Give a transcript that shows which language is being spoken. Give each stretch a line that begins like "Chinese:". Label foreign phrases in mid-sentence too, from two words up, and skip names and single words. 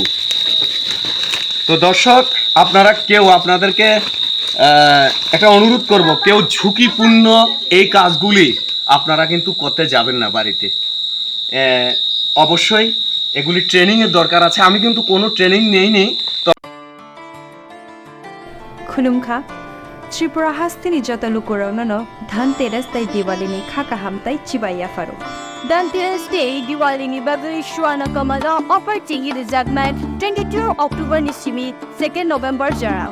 Bangla: তো দর্শক, আপনাদেরকে একটা অনুরোধ করব, কেউ ঝুঁকিপূর্ণ এই কাজগুলি আপনারা কিন্তু করতে যাবেন না বাড়িতে। অবশ্যই এগুলি ট্রেনিংয়ের দরকার আছে। আমি কিন্তু কোনো ট্রেনিং নেইনি।
Kok Borok: खुलुमखा त्रिपुरा हास्तिनि जता लुकुराउननो धनतेरस ताई दिवालीनि खाका हामताई चिबाइया फारो धनतेरस डे दिवालीनि बागै सुवाना कमाला अफर टिंगि रिजागनाय 22 अक्टोबर नि सिमी 2 नभेम्बर जराम